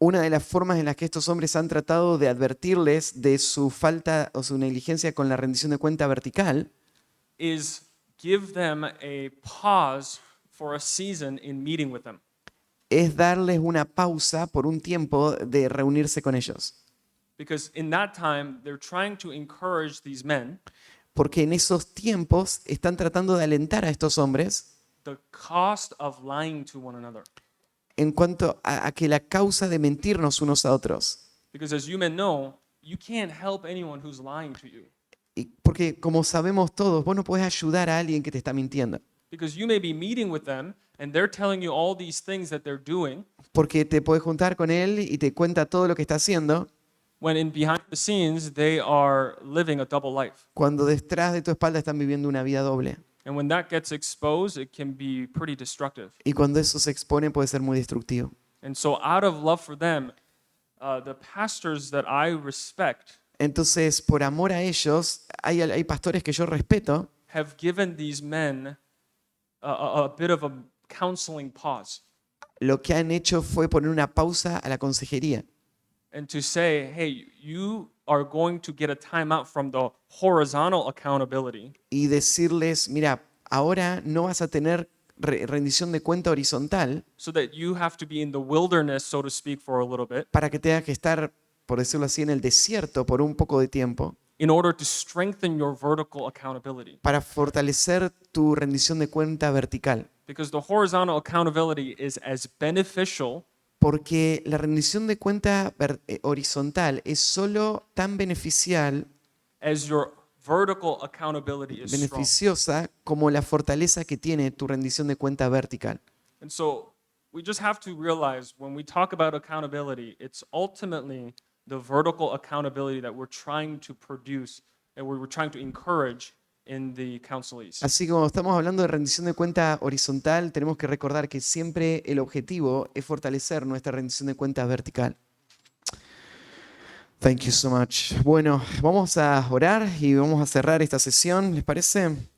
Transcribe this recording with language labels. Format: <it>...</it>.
<es>una de las formas en las que estos hombres han tratado de advertirles de su falta o su negligencia con la rendición de cuenta vertical</es> <en>is give them a pause for a season in meeting with them.</en> <es>es darles una pausa por un tiempo de reunirse con ellos.</es> <en>Because in that time, they're trying to encourage these men</en> <es>Porque en esos tiempos están tratando de alentar a estos hombres</es> <en>the cost of lying to one another.</en> <es>en cuanto a que la causa de mentirnos unos a otros.</es> <en>Because as you men know, you can't help anyone who's lying to you.</en> <es>Y porque como sabemos todos, vos no podés ayudar a alguien que te está mintiendo.</es> <en>Because you may be meeting with them and they're telling you all these things that they're doing,</en> <es>Porque te podés juntar con él y te cuenta todo lo que está haciendo,</es> <en>when in behind the scenes they are living a double life.</en> <es>cuando detrás de tu espalda están viviendo una vida doble.</es> <en>And when that gets exposed, it can be pretty destructive.</en> <es>Y cuando eso se expone puede ser muy destructivo.</es> <en>And so, out of love for them, the pastors that I respect</en> <es>Entonces, por amor a ellos, hay pastores que yo respeto</es> <en>have given these men a bit of a counseling pause</en> <es>lo que han hecho fue poner una pausa a la consejería</es> <en>and to say, hey, you are going to get a timeout from the horizontal accountability</en> <es>y decirles, mira, ahora no vas a tener rendición de cuenta horizontal</es> <en>so that you have to be in the wilderness, so to speak, for a little bit</en> <es>para que tengas que estar, por decirlo así, en el desierto por un poco de tiempo,</es> <en>in order to strengthen your vertical accountability.</en> <es>para fortalecer tu rendición de cuenta vertical.</es> <en>Because the horizontal accountability is as beneficial</en> <es>Porque la rendición de cuenta horizontal es solo tan beneficial,</es> <en>as your vertical accountability is strong.</en> <es>beneficiosa como la fortaleza que tiene tu rendición de cuenta vertical.</es> <en>And so we just have to realize when we talk about accountability, it's ultimately the vertical accountability that we're trying to produce and we're trying to encourage in the counselees.</en> <es>Así como estamos hablando de rendición de cuenta horizontal, tenemos que recordar que siempre el objetivo es fortalecer nuestra rendición de cuenta vertical.</es> <en>Thank you so much.</en> <es>Bueno, vamos a orar y vamos a cerrar esta sesión, ¿les parece?</es>